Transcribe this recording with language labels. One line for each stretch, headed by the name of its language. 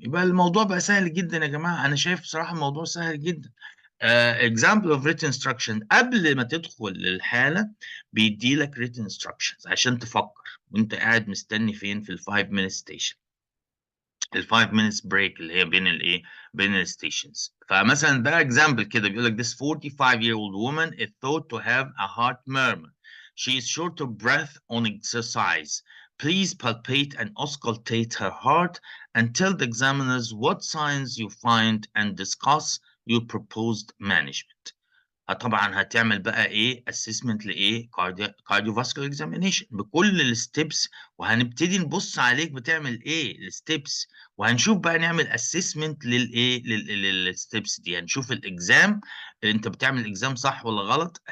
Arabic: يبقى الموضوع بقى سهل جدا يا جماعه، انا شايف بصراحه الموضوع سهل جدا. example of written instruction، قبل ما تدخل للحاله بيدي لك written instructions عشان تفكر وانت قاعد مستني فين في ال5 minute station، ال5 minutes break اللي هي بين الستيشنز. فمثلا ده example كده بيقول لك
English: this 45-year-old woman is thought to have a heart murmur. She is short of breath on exercise. Please palpate and auscultate her heart and tell the examiners what signs you find and discuss your proposed management.
Arabic: طبعا هتعمل بقى ايه اسسمنت لايه كارديوفاسكولار اكزامينيشن بكل الستبس، وهنبتدي نبص عليك بتعمل ايه الستبس، وهنشوف بقى نعمل اسسمنت للايه للستبس دي. هنشوف الاكزام انت بتعمل اكزام صح ولا غلط.